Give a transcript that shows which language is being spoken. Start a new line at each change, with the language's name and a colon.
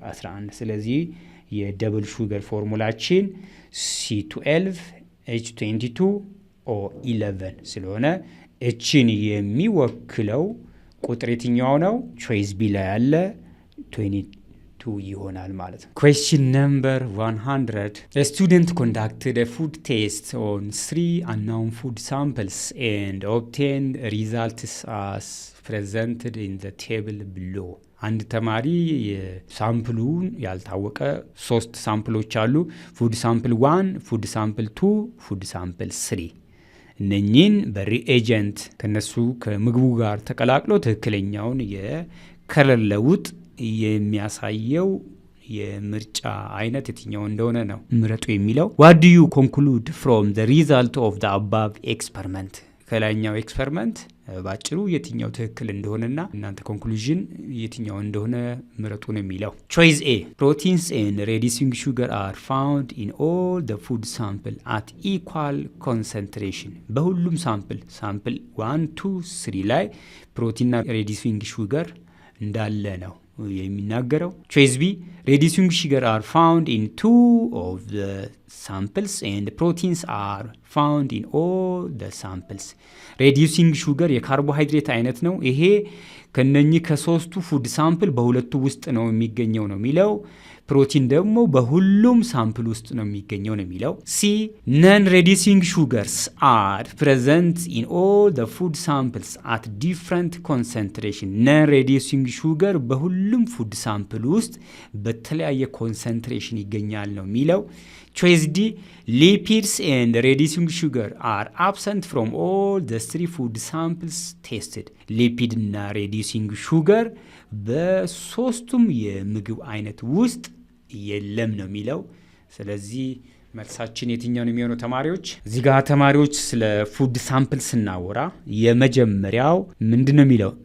Amharic: 11 ስለዚህ የደብል ሹገር ፎርሙላችን C12H22 11 ስለሆነ እችን የሚወክለው ቁጥር የትኛው ነው? ቾይስ ቢ ላይ ያለ 22 ይሆናል ማለት ነው።
English: Question number 100. A student conducted a food test on 3 unknown food samples and obtained results as presented in the table below.
Amharic: አንድ ተማሪ ሳምፕሉን ያልታወቀ 3 ሳምፕሎች አሉ። ፉድ ሳምፕል 1፣ ፉድ ሳምፕል 2፣ ፉድ ሳምፕል 3 እነኚህን በሪኤጀንት ከነሱ ከምግቡ ጋር ተቀላቅሎ ትክክለኛውን የከለር ለውጥ የሚያሳየው የምርጫ አይነት የትኛው እንደሆነ ነው ምረጡ የሚለው።
English: What do you conclude from the result of the above experiment?
Amharic: ከላይኛው ኤክስፐሪመንት ባጭሩ የትኛው ትክክል እንደሆነና እናንተ ኮንክሉዥን የትኛው እንደሆነ ምረጡ ነው የሚለው።
English: Choice A. Proteins and reducing sugar are found in all the food sample at equal concentration.
Amharic: በሁሉም ሳምፕል 1 2 3 ላይ ፕሮቲንና reducing sugar እንዳለ ነው የሚናገረው።
English: Choice B. Reducing sugar are found in 2 of the samples and proteins are found in all the samples.
Amharic: Reducing sugar የካርቦሃይድሬት አይነት ነው። ይሄ ከነኚህ ከሶስቱ ፉድ ሳምፕል በሁለቱ ውስጥ ነው የሚገኘው ነው የሚለው። ፕሮቲን ደግሞ በሁሉም ሳምፕል ውስጥ ነው የሚገኘው ነው የሚለው። C.
English: Non-reducing sugars are present in all the food samples at different concentration.
Amharic: Non-reducing sugar በሁሉም ፉድ ሳምፕል ውስጥ በተለያየ ኮንሰንትሬሽን ይገኛል ነው የሚለው።
English: Choice D. Lipids and reducing sugar are absent from all the 3 food samples tested.
Amharic: ሊፒድ እና reducing sugar በሶስቱም የምግብ አይነት ውስጥ የለም ነው የሚለው። ስለዚህ መልሳችን የትኛው ነው የሚሆነው ተማሪዎች? እዚህ ጋር ተማሪዎች ስለ ፉድ ሳምፕል ስናወራ የመጀመሪያው ምንድነው የሚለው?